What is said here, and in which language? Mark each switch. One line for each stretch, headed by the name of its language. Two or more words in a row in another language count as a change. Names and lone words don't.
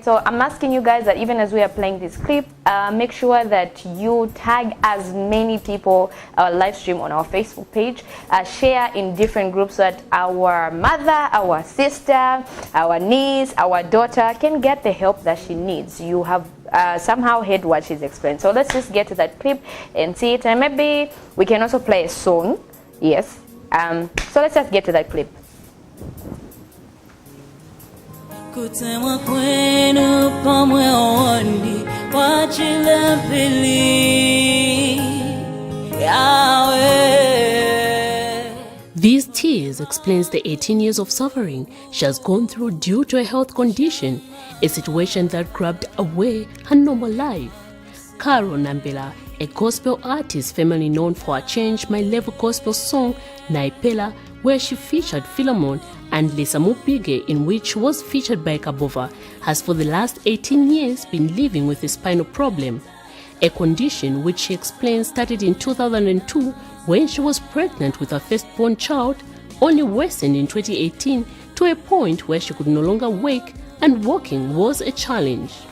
English: So I'm asking you guys that even as we are playing this clip, make sure that you tag as many people, live stream on our Facebook page, share in different groups so that our mother, our sister, our niece, our daughter can get the help that she needs. You have somehow heard what she's explained. So let's just get to that clip and see it, and maybe we can also play a song. Yes. So let's just get to that clip.
Bemba: Kutemwa kwenu pamwe ondi wachile pili Yahweh.
English: These tears explains the 18 years of suffering she has gone through due to a health condition, a situation that grabbed away her normal life. Caro Nambela, a gospel artist formerly known for her Change My Level gospel song Naipela, where she featured Philemon, and Lisa Mupige, in which she was featured by Kabova, has for the last 18 years been living with a spinal problem, a condition which she explains started in 2002 when she was pregnant with her firstborn child, only worsened in 2018 to a point where she could no longer wake and walking was a challenge.